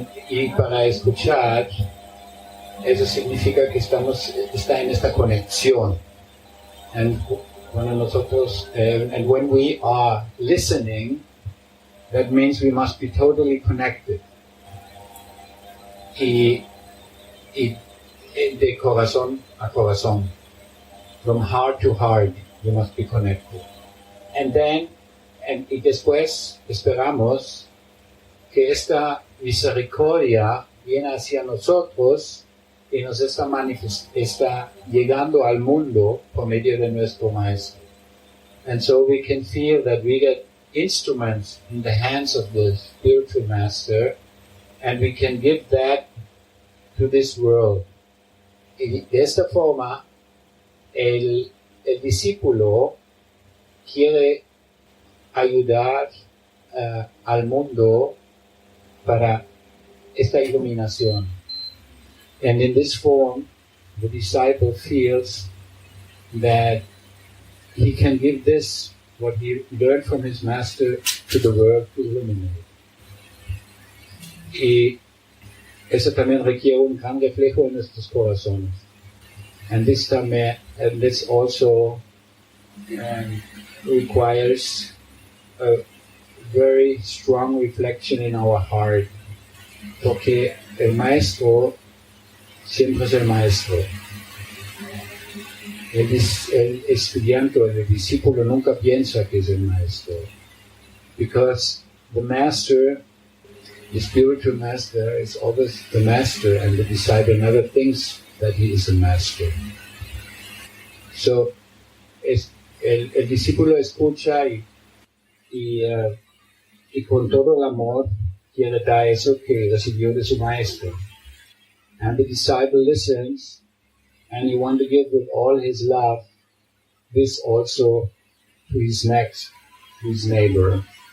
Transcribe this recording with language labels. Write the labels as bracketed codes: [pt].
[es] Y para escuchar, eso significa que está en esta conexión. [en] And when we are listening, that means we must be totally connected. [es] Y de corazón a corazón, [en] from heart to heart, we must be connected. [es] Y después esperamos que esta misericordia viene hacia nosotros y nos está llegando al mundo por medio de nuestro Maestro. [en] And so we can feel that we get instruments in the hands of the spiritual Master, and we can give that to this world. [es] Y de esta forma, el discípulo quiere ayudar al mundo para esta iluminación. [en] And in this form, the disciple feels that he can give this, what he learned from his master, to the world to illuminate. [es] Y eso también requiere un gran reflejo en nuestros corazones. [en] And this also requires a very strong reflection in our heart. [es] Porque el maestro siempre es el maestro. El estudiante o el discípulo nunca piensa que es el maestro. [en] Because the master, the spiritual master, is always the master, and the disciple never thinks that he is a master. [es] So, el discípulo escucha y con todo el amor quiere dar eso que recibió de su maestro. [en] And the disciple listens, and he wants to give with all his love this also to his next, to his neighbor.